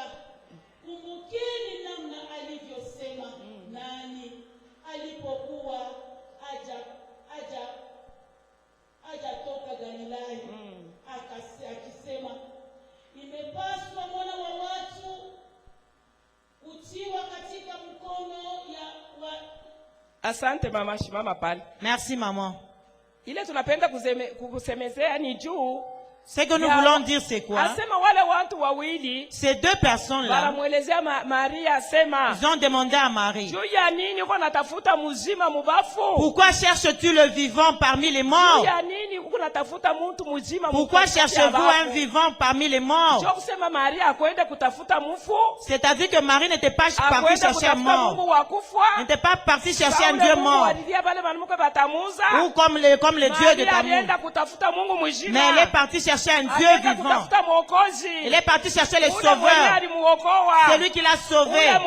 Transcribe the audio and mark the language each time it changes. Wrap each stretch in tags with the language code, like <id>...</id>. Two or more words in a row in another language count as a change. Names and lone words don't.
<sw>Kumbukeni namna alivyosema nani alipokuwa toka Galilaya. Akisema, imepaswa mwana wa watu kutiwa katika mkono ya Asante mama, shimama pale.</sw> <fr>Merci maman.</fr> <sw>Ile tunapenda kusemezea ni juu.</sw> <fr>Ce que nous voulons dire c'est quoi?</fr> <sw>Asema wale watu wawili.</sw> <fr>Ces 2 personnes là.</fr> <sw>Wanamuelezea Maria asema.</sw> <fr>Ils ont demandé à Marie.</fr> <sw>Juu ya nini uko natafuta mzima mubafu?</sw> <fr>Pourquoi cherches-tu le vivant parmi les morts?</fr> <sw>Juu ya nini uko natafuta mtu mzima?</sw> <fr>Pourquoi cherchez-vous un vivant parmi les morts?</fr> <sw>Juu kusema Maria akwenda kutafuta mfu.</sw> <fr>C'est-à-dire que Marie n'était pas partie chercher un mort. N'était pas partie chercher un Dieu mort. Ou comme les dieux de Tammuz. Mais elle est partie chercher un Dieu vivant. Il est parti chercher le sauveur. Celui qui l'a sauvé.</fr>